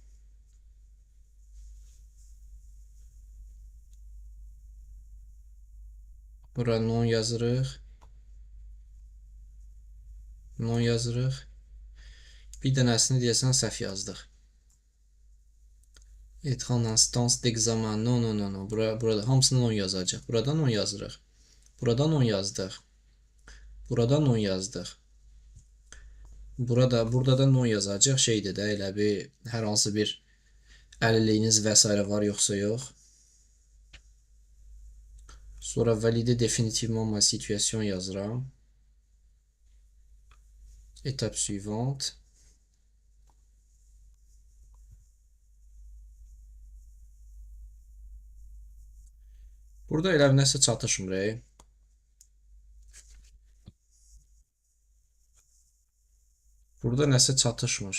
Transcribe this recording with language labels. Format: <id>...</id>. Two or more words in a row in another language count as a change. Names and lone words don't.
<az>Bura non yazırıq. Non yazırıq. Bir dənəsini deyəsən səhv yazdıq.</az> <fr>Etxan instance d'examen. Non, non, non.</fr> <az>Burada hamısını non yazacaq. Burada non yazırıq. Burada non yazdıq. Burada non yazdıq. Burada da non yazacaq. Şeydir də, elə bir hər hansı bir əlilliyiniz və s. var, yoxsa yox. Sonra</az> <fr>valider définitivement ma situation</fr> <az>yazıram.</az> <fr>Étape suivante.</fr> <az>Burada elə bir nəsə çatışmır. Burada nəsə çatışmır.</az>